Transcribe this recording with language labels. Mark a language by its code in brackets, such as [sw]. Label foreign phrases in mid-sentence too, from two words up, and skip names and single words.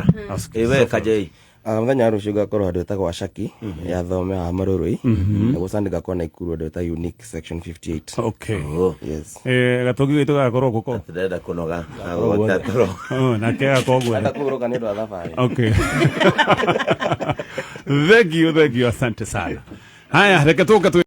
[ki] Ewe Kajai muthenya rucio ngakorwo handu hetagwo Ashaki ya thome wa Marurui na gucandi ngakorwo na ikuru handu hetagwo Unique Section 58. [en] Okay. Yes. [ki] Gatogi gitu gakorwo guko ndenda kunoga na kega kogwe atakuruka ni ndo thabari. [en] Okay. Thank you, [sw] asante sana. [ki] Haya, reka tuka